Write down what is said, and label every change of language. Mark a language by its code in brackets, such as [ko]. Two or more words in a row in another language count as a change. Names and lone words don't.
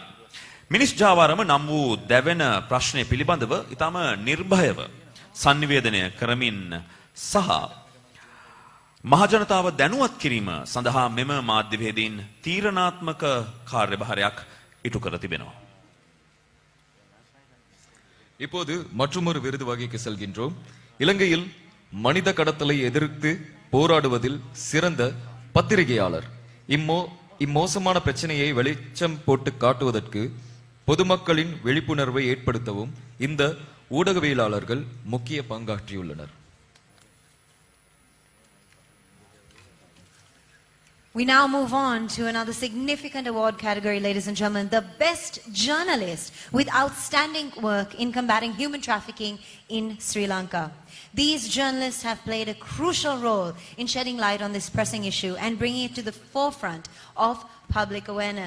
[si] මිනිස් ජාවාරම නම් වූ දැවෙන ප්‍රශ්නය පිළිබඳව ඊටම නිර්භයව sannivedanaya කරමින් සහ මහජනතාව දැනුවත් කිරීම සඳහා මෙම මාධ්‍යවේදීන් තීරණාත්මක කාර්යභාරයක් ඉටු කර තිබෙනවා. [ta] இப்போது மற்றொரு விருது வகைக்கு செல்கின்றோம். இலங்கையில் மனித கடத்தலை எதிர்த்து போராடுவதில் சிறந்த பத்திரிகையாளர். இம்மோசமான பிரச்சனையை வெளிச்சம் போட்டு காட்டுவதற்கு பொதுமக்களின் விழிப்புணர்வை ஏற்படுத்தவும் இந்த ஊடகவியலாளர்கள் முக்கிய பங்காற்றியுள்ளனர். [en] We now move on to another significant award category, ladies and gentlemen, the Best Journalist with outstanding work in combating human trafficking in Sri Lanka. These journalists have played a crucial role in shedding light on this pressing issue and bringing it to the forefront of public awareness.